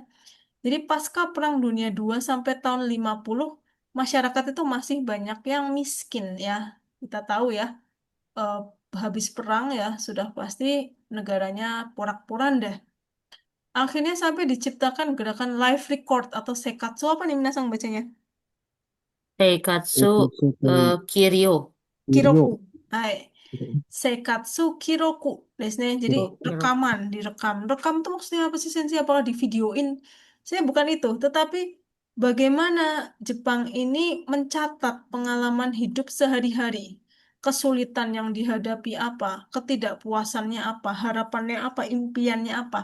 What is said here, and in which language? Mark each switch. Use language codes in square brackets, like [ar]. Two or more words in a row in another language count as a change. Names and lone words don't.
[id] Jadi pasca Perang Dunia II sampai tahun 50, masyarakat itu masih banyak yang miskin ya. Kita tahu ya. eh, habis perang ya sudah pasti negaranya porak-poranda. Akhirnya sampai diciptakan gerakan [en] live record [id] atau sekatsu apa nih minasang bacanya? [ja] Seikatsu Seikatsu Kiryo. Kiryo. Kiroku. Hai. Seikatsu Kiroku. [id] Jadi Oh, Kiro. rekaman, direkam. Rekam tuh maksudnya apa sih Sensi? Apakah di videoin? Saya bukan itu, tetapi bagaimana Jepang ini mencatat pengalaman hidup sehari-hari. Kesulitan yang dihadapi apa, ketidakpuasannya apa, harapannya apa, impiannya apa.